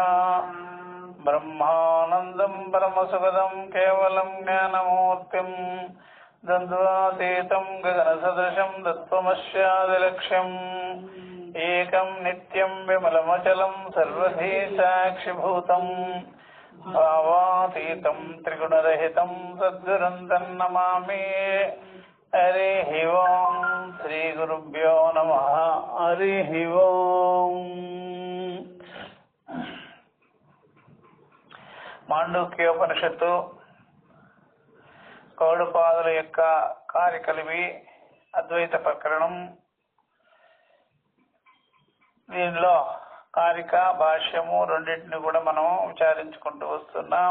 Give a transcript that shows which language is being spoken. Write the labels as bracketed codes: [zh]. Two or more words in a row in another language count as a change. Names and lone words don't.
[sa] ब्रह्मानन्दं परमसुखदं केवलं ज्ञानमूर्तिं द्वन्द्वातीतं गगनसदृशं तत्त्वमस्यादिलक्ष्यम् एकं नित्यं विमलमचलं सर्वधी साक्षिभूतम् भावातीतं त्रिगुणरहितं सद्गुरुं तन्नमामि। हरिः ओं श्रीगुरुभ्यो नमः। हरिः ओं। [te] మాండూక్యోపనిషత్తు గౌడపాదుల యొక్క కార్యకలివి అద్వైత ప్రకరణం. దీనిలో కారిక భాష్యము రెండింటిని కూడా మనం విచారించుకుంటూ వస్తున్నాం.